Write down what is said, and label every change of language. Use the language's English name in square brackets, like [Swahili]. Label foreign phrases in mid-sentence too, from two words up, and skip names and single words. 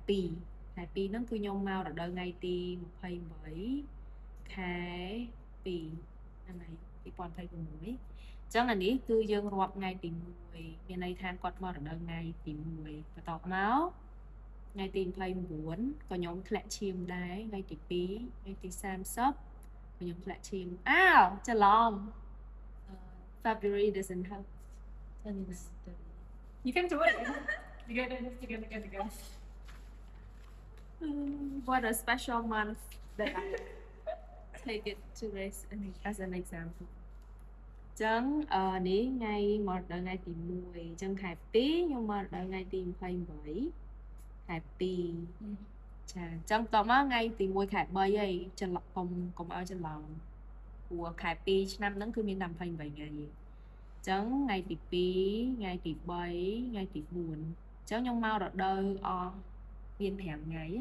[Khmer] 2 ហ្នឹងគឺខ្ញុំមករដូវថ្ងៃទី28ខែ2ហ្នឹងហើយ2026ចឹងអានេះគឺយើងរាប់ថ្ងៃទី1មានន័យថាគាត់មករដូវថ្ងៃទី1បន្ទាប់មកថ្ងៃទី29ក៏ខ្ញុំធ្លាក់ឈាមដែរថ្ងៃទី2ថ្ងៃទី30ក៏ខ្ញុំធ្លាក់ឈាមច្រឡំ [English] February doesn't have you can do it together what a special month that I take it to race as an example [Khmer] ចឹងនេះថ្ងៃមករ ដូវថ្ងៃទី1អញ្ចឹងខែ2ខ្ញុំមករដូវថ្ងៃទី28ខែ2ចាអញ្ចឹងតមកថ្ងៃទី1ខែ3ហើយច្រឡំកុំឲ្យច្រឡំព្រោះខែ2ឆ្នាំហ្នឹងគឺមានតែ28ថ្ងៃទេអញ្ចឹងថ្ងៃទី2ថ្ងៃទី3ថ្ងៃទី4អញ្ចឹងខ្ញុំមករដូវអស់មាន5ថ្ងៃ